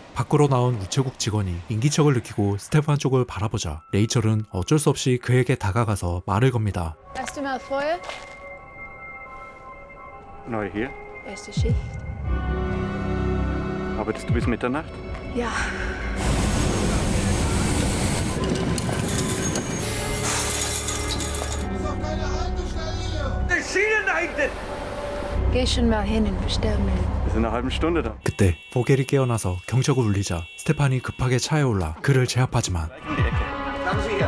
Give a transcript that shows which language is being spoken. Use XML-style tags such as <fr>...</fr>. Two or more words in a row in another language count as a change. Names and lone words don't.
<ko>밖으로 나온 우체국 직원이 인기척을 느끼고 스테판 쪽을 바라보자 레이첼은 어쩔 수 없이 그에게 다가가서 말을 겁니다.</ko> <de>Erste Mal vorher, Neu hier? erste Schicht. Arbeitest du bis Mitternacht? Ja. Geh schon mal hin und bestell mir. Wir sind in einer halben Stunde da.</de> <ko>그때 보겔이 깨어나서 경적을 울리자 스테판이 급하게 차에 올라 그를 제압하지만</ko> <de>Um die Ecke.</de>